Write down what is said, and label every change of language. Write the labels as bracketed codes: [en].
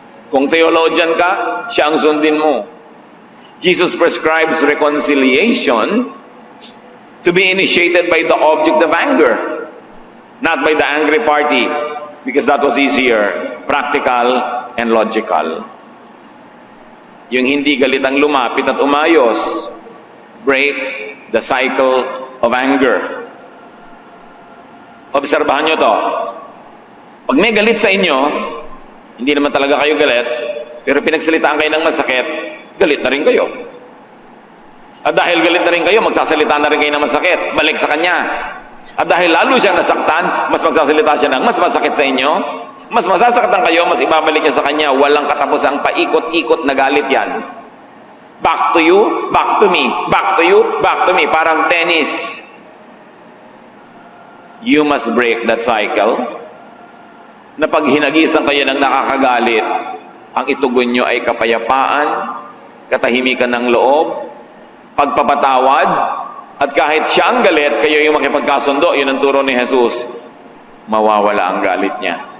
[tl] Kung theologian ka, siya ang sundin mo. [en] Jesus prescribes reconciliation to be initiated by the object of anger, not by the angry party, because that was easier, practical, and logical. [tl] Yung hindi galit ang lumapit at umayos, [en] break the cycle of anger. [tl] Obserbahan nyo to. Pag may galit sa inyo, hindi naman talaga kayo galit, pero pinagsalitaan kayo ng masakit, galit na rin kayo. At dahil galit na rin kayo, magsasalita na rin kayo ng masakit, balik sa kanya. At dahil lalo siyang nasaktan, mas magsasalita siya ng mas masakit sa inyo, mas masasaktan kayo, mas ibabalik niyo sa kanya. Walang katapusang paikot-ikot na galit yan. [en] Back to you, back to me, back to you, back to me. [tl] Parang tennis. [en] You must break that cycle. [tl] Na pag hinagisan kayo ng nakakagalit, ang itugon nyo ay kapayapaan, katahimikan ng loob, pagpapatawad, at kahit siya ang galit, kayo yung makipagkasundo, yun ang turo ni Jesus, mawawala ang galit niya.